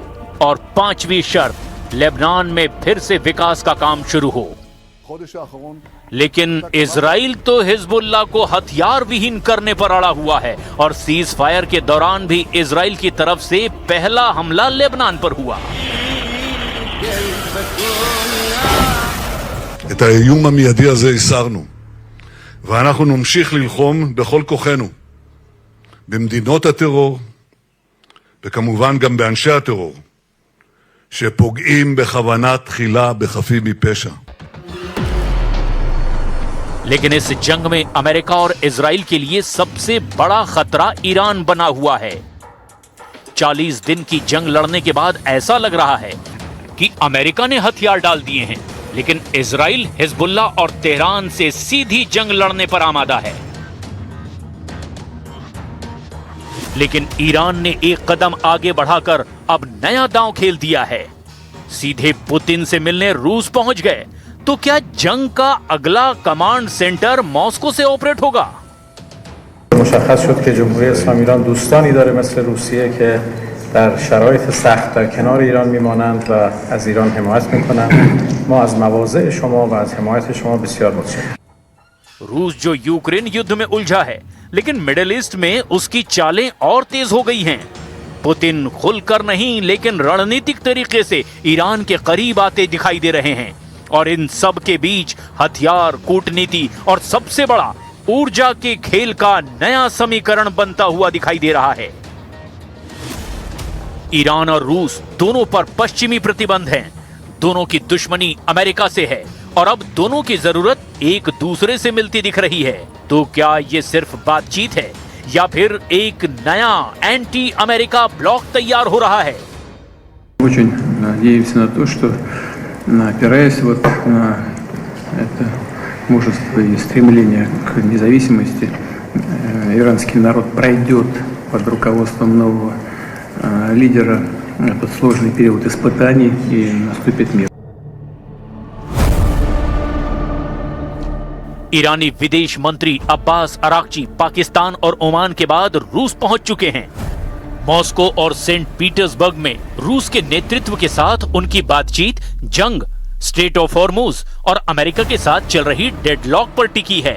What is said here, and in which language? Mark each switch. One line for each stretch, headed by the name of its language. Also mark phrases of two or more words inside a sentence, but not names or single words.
Hindi: और 5वीं शर्त, लेबनान में फिर से विकास का काम शुरू हो। लेकिन इजराइल तो हिजबुल्लाह को हथियार विहीन करने पर अड़ा हुआ है और सीज फायर के दौरान भी इजराइल की तरफ से पहला हमला लेबनान पर हुआ।
Hebrew: את האיום המיידי הזה הסרנו, ואנחנו נמשיך ללחום בכל כוחנו במדינות הטרור וכמובן גם באנשי הטרור שפוגעים בכוונה תחילה בחפים מפשע.
Hindi: लेकिन इस जंग में अमेरिका और इजराइल के लिए सबसे बड़ा खतरा ईरान बना हुआ है। 40 दिन की जंग लड़ने के बाद ऐसा लग रहा है कि अमेरिका ने हथियार डाल दिए हैं, लेकिन इजराइल हिजबुल्ला और तेहरान से सीधी जंग लड़ने पर आमादा है। लेकिन ईरान ने एक कदम आगे बढ़ाकर अब नया दांव खेल दिया है। सीधे पुतिन से मिलने रूस पहुंच गए। तो क्या जंग का अगला कमांड सेंटर मॉस्को से ऑपरेट होगा?
Persian: مشخص شد که جمهوری اسلامی ایران دوستانی داره مثل روسیه که در شرایط سخت در کنار ایران میمانند و از ایران حمایت میکنند. ما از مواضع شما و از حمایت شما بسیار متشکریم.
Hindi: रूस जो यूक्रेन युद्ध में उलझा है, लेकिन मिडिल ईस्ट में उसकी चालें और तेज हो गई हैं। पुतिन खुलकर नहीं, लेकिन रणनीतिक तरीके से ईरान के करीब आते दिखाई दे रहे हैं। और इन सब के बीच हथियार, कूटनीति और सबसे बड़ा ऊर्जा के खेल का नया समीकरण बनता हुआ दिखाई दे रहा है। ईरान और रूस दोनों पर पश्चिमी प्रतिबंध हैं। दोनों की दुश्मनी अमेरिका से है और अब दोनों की जरूरत एक दूसरे से मिलती दिख रही है। तो क्या ये सिर्फ बातचीत है या फिर एक नया एंटी अमेरिका ब्लॉक तैयार हो रहा है?
Russian: Очень надеемся на то, что, опираясь вот на это мужество и стремление к независимости, иранский народ пройдет под руководством нового лидера этот сложный период испытаний и наступит мир.
Hindi: ईरानी विदेश मंत्री अब्बास अराक्ची पाकिस्तान और ओमान के बाद रूस पहुंच चुके हैं। मॉस्को और सेंट पीटर्सबर्ग में रूस के नेतृत्व के साथ उनकी बातचीत जंग, स्ट्रेट ऑफ हॉर्मुज और अमेरिका के साथ चल रही डेडलॉक पर टिकी है।